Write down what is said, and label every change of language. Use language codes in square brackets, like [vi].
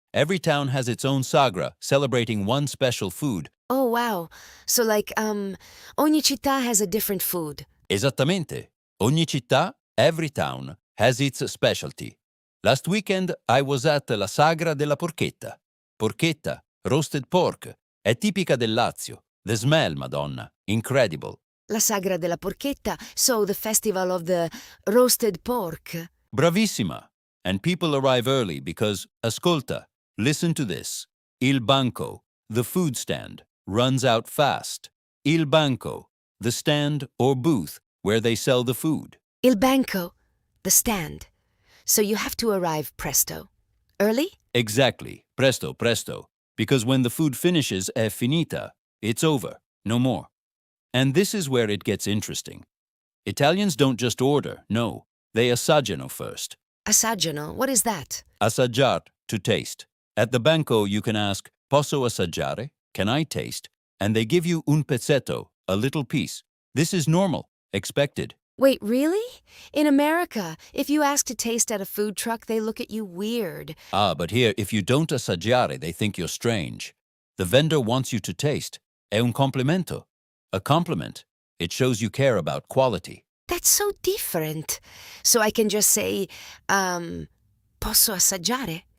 [en] Every town has its own sagra, celebrating one special food. Oh, wow. So [it] ogni città [en] has a different food. [it] Esattamente. Ogni città, [en] every town, has its specialty. Last weekend I was at la Sagra della Porchetta. [it] Porchetta, [en] roasted pork, [it] è tipica del Lazio. [en] The smell, Madonna, incredible. La Sagra della Porchetta, so the festival of the roasted pork. [it] Bravissima. [en] And people arrive early because, [it] ascolta, [en] listen to this. [it] Il banco, [en] the food stand, runs out fast. [it] Il banco, [en] the stand or booth where they sell the food. [it] Il banco, [en] the stand. So you have to arrive presto. Early? Exactly. Presto. Because when the food finishes, [it] è finita. [en] It's over. No more. And this is where it gets interesting. Italians don't just order, no. They assaggiano first. Assaggiano, what is that? Assaggiar, to taste. At the banco, you can ask, [it] posso assaggiare? [en] Can I taste? And they give you [it] un pezzetto, [en] a little piece. This is normal, expected. Wait, really? In America, if you ask to taste at a food truck, they look at you weird. But here, if you don't assaggiare, they think you're strange. The vendor wants you to taste. [it] È un complimento. [en] A compliment. It shows you care about quality. That's so different. So I can just say, [it] posso assaggiare?